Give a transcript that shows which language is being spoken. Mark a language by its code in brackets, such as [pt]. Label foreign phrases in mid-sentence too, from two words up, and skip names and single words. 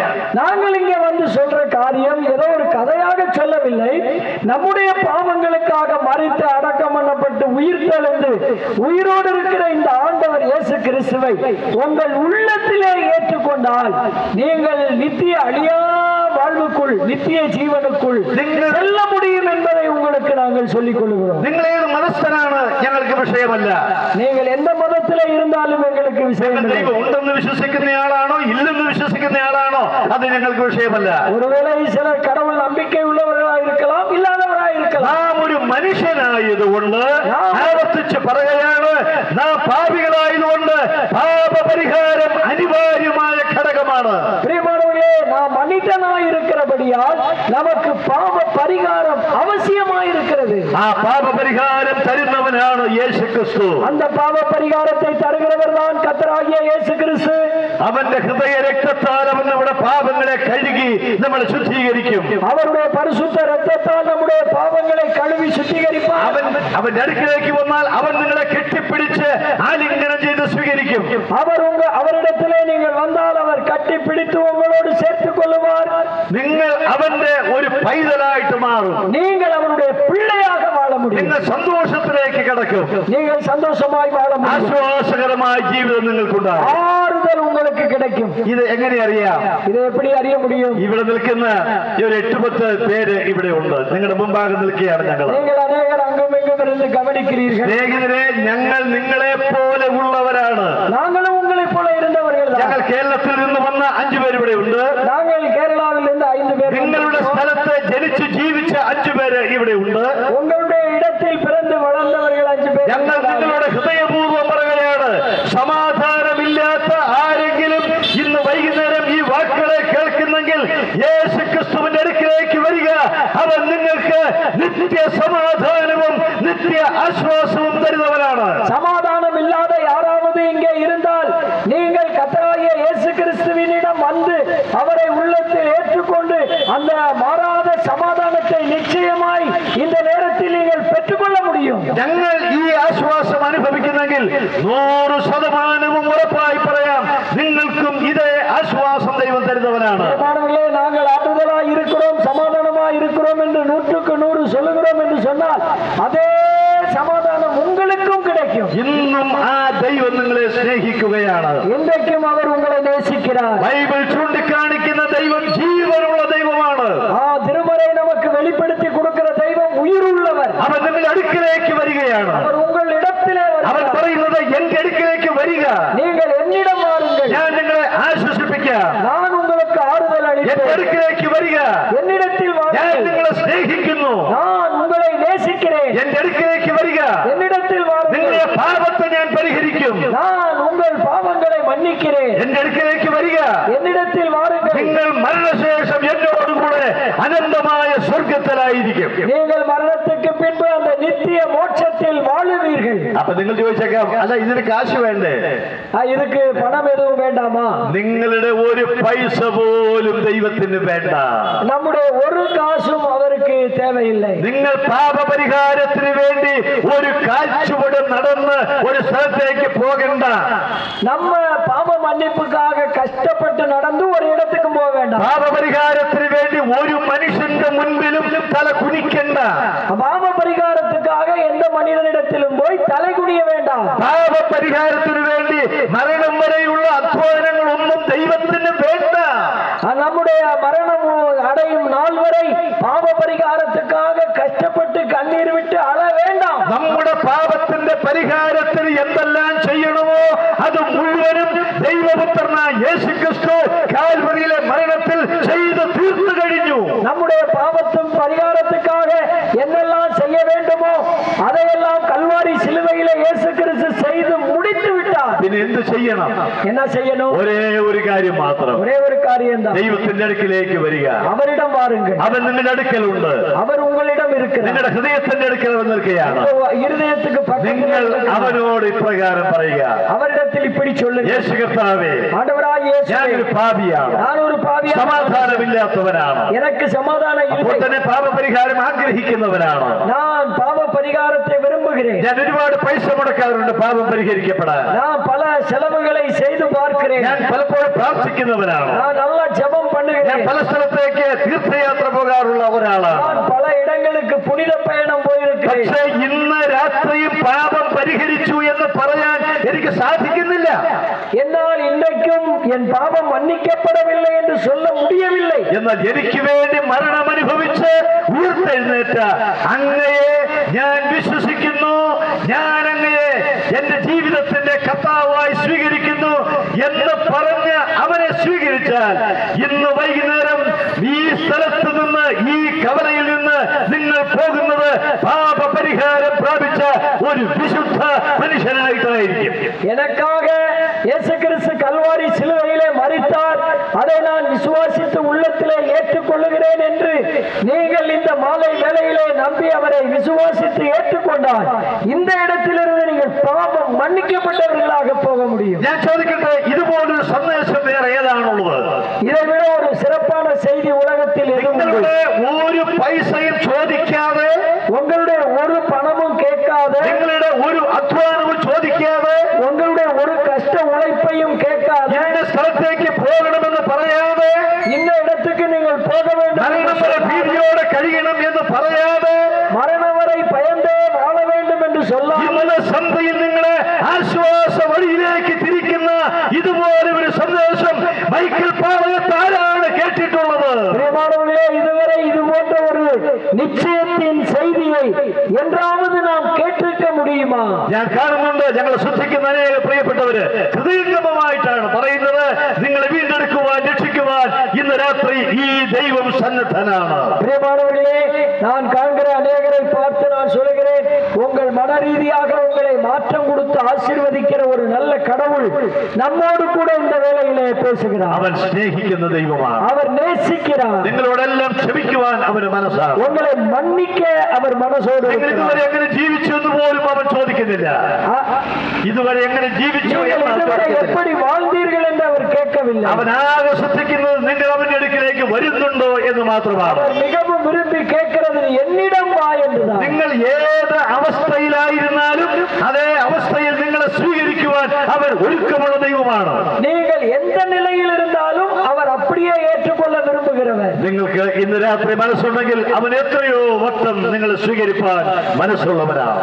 [ta] நாங்கள் இங்கே வந்து சொல்ற காரியம் ஏதோ ஒரு கதையாக சொல்லவில்லை. நம்முடைய பாவங்களுக்காக மரித்து அடக்கம் பண்ணப்பட்டு உயிர்த்தெழுந்து உயிரோடு இருக்கிற இந்த ஆண்டவர் இயேசு கிறிஸ்துவை உங்கள் உள்ளத்திலே ஏற்றுக்கொண்டால் நீங்கள் நித்திய அழியா வாழ்வுக்குள் நித்திய ஜீவனுக்குள் செல்ல முடியும் என்பதை உங்களுக்கு நாங்கள் சொல்லிக் கொள்கிறோம். [ml] നിങ്ങൾ ഏത് മതസ്ഥനാണ് ഞങ്ങൾക്ക് വിഷയമല്ല. [ta] நீங்கள் எந்த மதத்திலே இருந்தாலும் எங்களுக்கு விஷயம் இல்லை. [ml] ദൈവം ഉണ്ടെന്ന് വിശ്വസിക്കുന്നയാളാണോ ഇല്ലെന്ന് വിശ്വസിക്കുന്നയാളാണോ അത് ഞങ്ങൾക്ക് വിഷയമല്ല. [ta] ஒருவேளை சிலர் கடவுள் நம்பிக்கை உள்ளவர்களாக இருக்கலாம், இல்லாதவராக இருக்கலாம். [ml] നാം ഒരു മനുഷ്യനായതുകൊണ്ട് ആവർത്തിച്ച് പറയുകയാണ്, നാം പാപികളായതുകൊണ്ട് പാപപരിഹാരം അനിവാര്യമായ ഘടകമാണ്. [ta] பிரியமானவர்களே, நாம் மனிதனாய் இருக்கிறபடியால் நமக்கு பாவ பரிகாரம் அவசியமாய் இருக்கிறது. [ml] ആ പാപപരിഹാരം തരുന്നവനാണ് യേശു ക്രിസ്തു. [ta] அந்த பாவ பரிகாரத்தை தருகிறவர் தான் கர்த்தராகிய இயேசு கிறிஸ்து. [ml] അവന്റെ ഹൃദയ രക്തത്താൽ അവൻ നമ്മുടെ പാപങ്ങളെ കഴുകി നമ്മളെ ശുദ്ധീകരിക്കും. [ta] அவருடைய பரிசுத்த இரத்தத்தால் நம்முடைய பாவங்களை கழுவி சுத்திகரிப்பார். [ml] അവന്റെ അടുക്കിലേക്ക് വന്നാൽ അവൻ നിങ്ങളെ കെട്ടിപ്പിടിച്ച് ആലിംഗനം ചെയ്ത് സ്വീകരിക്കും. [ta] அவரிடத்திலே நீங்கள் வந்தால் அவர் கட்டி பிடித்து உங்களோடு சேர்த்துக் கொள்ளுவார். [ml] നിങ്ങൾ അവന്റെ ഒരു പൈതലായിട്ട് മാറും. [ta] நீங்கள் அவருடைய பிள்ளையாக வாழ முடியும். [ml] നിങ്ങൾ സന്തോഷത്തിലേക്ക് കടക്കും. [ta] நீங்கள் சந்தோஷமாய் வாழ முடியும். [ml] ആശ്വാസകരമായ ജീവിതം നിങ്ങൾക്കുണ്ടാകും. [ta] ஆறுதல் உங்களுக்கு கிடைக்கும். [ml] ഇത് എങ്ങനെ അറിയാം? [ta] இதை எப்படி அறிய முடியும்? [ml] ഇവിടെ നിൽക്കുന്ന ഒരു 8-10 പേര് ഇവിടെ ഉണ്ട്. നിങ്ങളുടെ മുമ്പാകെ നിൽക്കുകയാണ് ഞങ്ങൾ. [ta] நீங்கள் அநேகர் அங்கும் இங்கும் இருந்து கவனிக்கிறீர்கள். [ml] സ്നേഹിതരെ, ഞങ്ങൾ നിങ്ങളെ പോലെ ഉള്ളവരാണ്. [ta] நாங்களும் உங்களைப் போல இருந்தவர்கள் தான். [ml] ഞങ്ങൾ കേരളത്തിൽ നിന്ന് വന്ന 5 പേര് ഇവിടെ ഉണ്ട്. [ta] நாங்கள் கேரளாவில் இருந்து 5 பேர். [ml] നിങ്ങളുടെ സ്ഥലത്ത് ജനിച്ച് ജീവിച്ച 5 പേര് ഇവിടെ ഉണ്ട്. [ta] உங்களுடைய இடத்தில் பிறந்து வளர்ந்தவர்கள் 5 பேர். [ml] ഞങ്ങൾ നിങ്ങളുടെ ഹൃദയപൂർവ്വം പറയുകയാണ്, സമാധാനമില്ലാത്ത ആരെങ്കിലും ഇന്ന് വൈകുന്നേരം ഈ വാക്കുകളെ കേൾക്കുന്നെങ്കിൽ യേശു ക്രിസ്തുവിന്റെ അടുക്കിലേക്ക് വരിക. അവൻ നിങ്ങൾക്ക് നിത്യ സമാധാനവും നിത്യ ആശ്വാസവും തരുന്നവനാണ്. [ta] சமாதானம் இல்லாத யாராவது இங்கே இருந்தால் நீங்கள் கர்த்தராகிய இயேசு கிறிஸ்துவினிடம் வந்து அவரை உள்ளத்தில் ஏற்றுக்கொண்டு அந்த மாறாத சமாதானத்தை நிச்சயமாய் இந்த நேரத்தில் நீங்கள் பெற்றுக்கொள்ள முடியும். [ml] ഞങ്ങൾ ഈ ആശ്വാസം അനുഭവിക്കുന്നെങ്കിൽ 100% ഉറപ്പായി പറയാം, നിങ്ങൾക്കും ഇതേ ആശ്വാസം ദൈവം തരുന്നവനാണ്. [ta] நாங்கள் ஆறுதலாய் இருக்கிறோம், சமாதானமாய் இருக்கிறோம் என்று 100க்கு 100 சொல்லுகிறோம் என்று சொன்னால் அதே சமாதானம் உங்களுக்கும் கிடைக்கும். [ml] ഇന്നും ആ ദൈവം നിങ്ങളെ സ്നേഹിക്കുകയാണ്. [ta] இன்றைக்கும் அவர் உங்களை நேசிக்கிறார். [ml] ബൈബിൾ ചൂണ്ടിക്കാണിക്കുന്ന ദൈവം ജീവനുള്ള ദൈവമാണ്. [ta] திருமறை நமக்கு வெளிப்படுத்தி கொடுக்கிற தெய்வம் உயிருள்ளவர். [ml] അവൻ നിങ്ങളുടെ അടുക്കിലേക്ക് വരികയാണ്. [ta] அவர் உங்கள் இடத்திலே [ml] അവൻ പറയുന്നത്, എന്റെ അടുക്കിലേക്ക് വരിക, [ta] நீங்கள் என்னிடம் வாருங்கள், [ml] ഞാൻ നിങ്ങളെ ആശ്വസിപ്പിക്കാം. [ta] நான் உங்களுக்கு ആறுதൽ [ml] എന്റെ [ta] அளிப்பேன். [ml] അടുക്കിലേക്ക് വരിക, [ta] என்னிடத்தில் [ml] ഞാൻ [ta] வாருங்கள், [ml] നിങ്ങളെ സ്നേഹിക്കുന്നു. [ta] நான் உங்களை நேசிக்கிறேன். [ml] എന്റെ അടുക്കിലേക്ക് വരിക, [ta] என்னிடத்தில் வாருங்கள், [ml] നിങ്ങളുടെ പാപത്തെ ഞാൻ പരിഹരിക്കും. [ta] நான் உங்கள் பாவங்களை மன்னிக்கிறேன். [ml] എന്റെ അടുക്കിലേക്ക് വരിക, [ta] என்னிடத்தில் வாருங்கள், [ml] നിങ്ങൾ മരണശേഷം എന്നോടുകൂടെ അനന്തമായ സ്വർഗത്തിലായിരിക്കും. [ta] நீங்கள் மரணத்துக்கு பின்பு அந்த நித்திய மோட்சத்தில் வாழுவீர்கள். [ml] അപ്പൊ നിങ്ങൾ ചോദിച്ചേക്കാം, അല്ല ഇതിന് കാശ് വേണ്ടേ? [ta] இதுக்கு பணம் எதுவும் வேண்டாமா? [ml] നിങ്ങളുടെ ഒരു പൈസ പോലും ദൈവത്തിന് വേണ്ട. [ta] நம்முடைய ஒரு காசும் அவருக்கு தேவையில்லை. [ml] നിങ്ങൾ പാപപരിഹാരത്തിന് വേണ്ടി ഒരു കാൽച്ചുവട് നടന്ന് ഒരു സ്ഥലത്തേക്ക് പോകണ്ട. [ta] நம்ம பாவ மன்னிப்புக்காக கஷ்டப்பட்டு நடந்து ஒரு இடத்துக்கு போக வேண்டாம். [ml] പാപപരിഹാരത്തിന് വേണ്ടി ഒരു മനുഷ്യന്റെ മുൻപിലും തല കുനിക്കണ്ട. [ta] பாவ பரிகாரத்துக்காக எந்த மனிதனிடத்திலும் போய் தலை குனிய வேண்டாம். [ml] പാപപരിഹാരത്തിന് വേണ്ടി മരണം വരെയുള്ള അധ്വാനങ്ങളൊന്നും ദൈവത്തിന് വേണ്ട. [ta] நம்முடைய மரணம் அடையும் நாள் வரை பாவ பரிகாரத்துக்காக கஷ்டப்பட்டு கண்ணீர் விட்டு அழ வேண்டாம். [ml] നമ്മുടെ പാപത്തിന്റെ പരിഹാരത്തിന് എന്തെല്ലാം ചെയ്യണമോ അത് മുഴുവനും ദൈവപുത്രനായ യേശുക്രിസ്തു കാൽവരിയിലെ മരണത്തിൽ ചെയ്ത് തീർത്തു കഴിഞ്ഞു. [ta] நம்முடைய பாவத்தின் பரிகாரத்துக்காக என்னெல்லாம் செய்ய வேண்டுமோ அதையெல்லாம் கல்வாரி சிலுவையிலே இயேசு கிறிஸ்து செய்து முடித்து விட்டார். [ml] പിന്നെ പിന്നെ എന്ത് ചെയ്യണം? [ta] என்ன செய்யணும்? [ml] ഒരേ ഒരു കാര്യം മാത്രം. [ta] ஒரே ஒரு காரியம் தான். [ml] ദൈവത്തിന്റെ അടുക്കിലേക്ക് വരിക. [ta] அவரிடம் வாருங்கள். [ml] അവൻ നിങ്ങളുടെ അടുക്കലുണ്ട്. [ta] அவர் உங்களிடம் இருக்கிறார். [ml] നിങ്ങളുടെ ഹൃദയത്തിന്റെ അടുക്കൽ വന്നിരിക്കുകയാണ്. [ta] இருதயத்துக்கு [ml] നിങ്ങൾ അവനോട് ഇപ്രകാരം പറയുക. [ta] அவரிடத்தில் இப்படி சொல்லுங்கள். [ml] യേശു കർത്താവേ, [ta] ஆண்டவராகிய இயேசுவே, [ml] ഞാൻ ഒരു പാപിയാണ്. [ta] நான் ஒரு பாவிയാണ്. [ml] സമാധാനമില്ലാത്തവനാണ്. [ta] எனக்கு சமாதானம் இல்லை. [ml] അപ്പോൾ തന്നെ പാപപരിഹാരം ആഗ്രഹിക്കുന്നവനാണ്. [ta] நான் பாவ பரிகாரத்தை விரும்புகிறேன். [ml] ഞാൻ ഒരുപാട് പൈസ മുടക്കാറുണ്ട് പാപം പരിഹരിക്കപ്പെടാൻ. [ta] நான் பல செலவுகளை செய்து பார்க்கிறேன். [ml] ഞാൻ പലപ്പോഴും പ്രാർത്ഥിക്കുന്നവനാണ്. [ta] நான் நல்லா ஜெபம் [ml] ഞാൻ [ta] பண்ணுகிறேன். [ml] പല സ്ഥലത്തേക്ക് തീർത്ഥയാത്ര പോകാറുള്ള ഒരാളാണ്. [ta] நான் பல இடங்களுக்கு புனித பயணம் போயிருக்கிறேன். [ml] പക്ഷേ ഇന്ന് രാത്രിയും പാപം പരിഹരിച്ചു എന്ന് പറയാൻ എനിക്ക് സാധിക്കുന്നില്ല. [ta] എന്നാൽ ഇன்றைக்கும் என் பாவம் மன்னிக்கப்படவில்லை என்று சொல்ல முடியவில்லை. [ml] എന്നാൽ എനിക്ക് വേണ്ടി മരണം അനുഭവിച്ച് ഉയർത്തെഴുന്നേറ്റ അങ്ങയെ ഞാൻ വിശ്വസിക്കുന്നു, ഞാൻ അങ്ങയെ എന്റെ ജീവിതത്തിന്റെ കർത്താവായി സ്വീകരിക്കുന്നു എന്ന് പറഞ്ഞ് അവനെ സ്വീകരിച്ചാൽ ഇന്ന് വൈകുന്നേരം ഈ സ്ഥലത്ത് നിന്ന്, ഈ കവലയിൽ നിന്ന് നിങ്ങൾ പോകുന്നത് പാപപരിഹാരം പ്രാപിച്ച ഒരു വിശുദ്ധ മനുഷ്യനായിട്ടായിരിക്കും. [ta] எனக்காக இயேசு கிறிஸ்து கல்வாரி சிலுவையிலே மரித்தார், அதை நான் விசுவாசித்து உள்ளத்திலே ஏற்றுக்கொள்ளுகிறேன் என்று நீங்கள் இந்த மாலை வேளையிலே நம்பி அவரை விசுவாசித்து ஏற்றுக்கொண்டால் இந்த இடத்திலிருந்து நீங்கள் பாவம் மன்னிக்கப்பட்டவர்களாக போக முடியும். [ml] ഞാൻ ചോദിക്കട്ടെ, ഇതുപോലൊരു സന്ദേശം വേറെ ഏതാണുള്ളത്? [ta] இதை விட ஒரு சிறப்பான செய்தி உலகத்தில் எதுவும் இல்லை. [ml] നിങ്ങളുടെ ഒരു പൈസയും ചോദിക്കാതെ, [ta] உங்களுடைய ஒரு பணமும் கேட்காതെ, [ml] നിങ്ങളുടെ ഒരു അധ്വാനവും ചോദിക്കാതെ, [ta] உங்களுடைய ஒரு கஷ்ட உழைப்பையும் கேட்காതെ, [ml] ഇന്ന സ്ഥലത്തേക്ക് പോകണമെന്ന് പറയാതെ, [ta] இந்த இடத்துக்கு நீங்கள் போக வேண்டும், [ml] മരണം വരെ ഭീതിയോടെ കഴിയണം എന്ന് പറയാതെ, [ta] மரணம் வரை பயந்தே வாழ வேண்டும் என்று சொல்லாமல் [ml] ഇന്നലെ സന്ധ്യയിൽ നിങ്ങളെ ആശ്വാസ വഴിയിലേക്ക് തിരിക്കുന്ന ഇതുപോലെ ഒരു സന്ദേശം മൈക്കിൾ പാളയത്ത് ആരാണ് കേട്ടിട്ടുള്ളത്? [ta] பிரியமானவர்களே, இதுவரை இது போன்ற ஒரு நிச்சயத்தின் செய்தியை என்றாவது நாம் கேட்டிருக்க முடியுமா? [ml] ഞാൻ കാണുന്നുണ്ട്, ഞങ്ങളെ ശ്രദ്ധിക്കുന്ന അനേക പ്രിയപ്പെട്ടവര് ഹൃദയംഗമമായിട്ടാണ് പറയുന്നത്, നിങ്ങളെ വീണ്ടെടുക്കുവാൻ, രക്ഷിക്കുവാൻ ഇന്ന് രാത്രി ഈ ദൈവം സന്നദ്ധനാണ്. [ta] பிரியமானவர்களே, நான் காண்கிற அநேகரை பார்த்து நான் சொல்கிறேன், உங்கள் மன ரீதியாக உங்களை மாற்றம் கொடுத்து ஆசீர்வதிக்கிற ஒரு நல்ல கடவுள் நம்மோடு கூட இந்த வேளையிலே பேசுகிறார். [ml] അവൻ സ്നേഹിക്കുന്ന ദൈവമാണ്. [ta] அவர் நேசிக்கிறார். [ml] നിങ്ങളോടെല്ലാം ക്ഷമിക്കുവാൻ അവന് മനസ്സാണ്. [ta] உங்களை மன்னிக்க அவர் மனசோடு [ml] നിങ്ങൾ [ta] இருக்கிறார். [ml] ഇതുവരെ എങ്ങനെ ജീവിച്ചു എന്ന് പോലും അവൻ ചോദിക്കുന്നില്ല. ഇതുവരെ എങ്ങനെ ജീവിച്ചു [ta] நீங்கள் [ml] എന്ന് അവൻ [ta] இதுவரை [ml] ചോദിക്കുന്നില്ല. [ta] எப்படி வாழ்ந்தீர்கள் என்று அவர் கேட்கவில்லை. [ml] അവൻ ആകെ ശ്രദ്ധിക്കുന്നത് നിങ്ങൾ അവന്റെ അടുക്കിലേക്ക് വരുന്നുണ്ടോ എന്ന് മാത്രമാണ്. [ta] அவர் மிகவும் விரும்பி கேட்கிறது என்னிடம் வா என்றுதான். [ml] നിങ്ങൾ ഏത് അവസ്ഥയിലായിരുന്നാലും അതേ അവസ്ഥയിൽ നിങ്ങളെ സ്വീകരിക്കുവാൻ അവർ ഒരുക്കമുള്ള ദൈവമാണ്. [ta] நீங்கள் எந்த நிலையில் இருந்தாலும் அவர் அப்படியே ஏற்றுக்கொள்ள விரும்புகிறவர். [ml] നിങ്ങൾക്ക് ഇന്ന് രാത്രി മനസ്സുണ്ടെങ്കിൽ അവൻ എത്രയോ വട്ടം നിങ്ങളെ സ്വീകരിപ്പാൻ മനസ്സുള്ളവനാണ്.